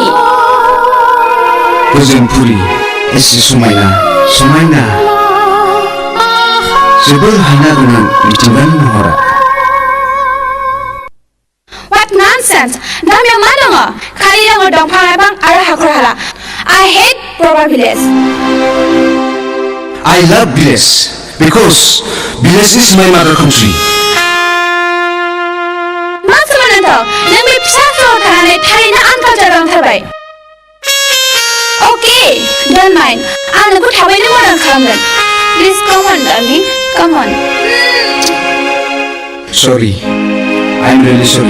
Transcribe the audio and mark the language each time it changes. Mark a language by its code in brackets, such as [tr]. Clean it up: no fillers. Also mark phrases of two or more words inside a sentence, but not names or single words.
[brx] गोजोन पुरि एसे समायना समायना जोबोर हायना गोनां मिथिंगानि महरा [en] What nonsense! [brx] गामियाव मा दङ खालि दङ दंफां लाइफां आरो हाखर हाला [en] I hate proper village I love village because village is my mother country [brx] मा सोमोनांथाव नों बे फिसा सहराव थानानै थारैनो आनकालचार दंथारबाय [en] Okay, don't mind [brx] आं नोंखौ थाबैनो मदद खालामगोन [en] Please come on darling come on sorry I'm really sorry